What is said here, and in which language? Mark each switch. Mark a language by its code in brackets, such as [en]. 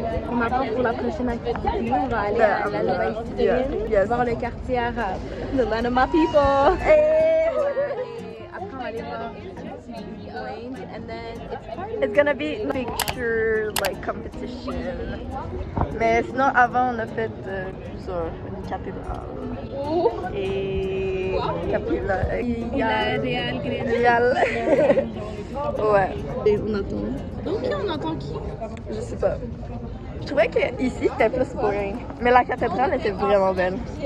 [fr] On attend pour la prochaine activité. Nous, on va aller à la Nouvelle-Calédonie, voir le quartier arabe. [en] The land of my people. [fr] Et après, on va aller voir [en] Range, and then It's gonna be a picture like competition. [fr] Mais sinon, avant, on a fait une cathédrale. Et [en] Real Real. [fr] Ouais. Et on attend. Donc, on entend qui? Je sais pas. Je trouvais que ici c'était plus boring. Mais la cathédrale était vraiment belle.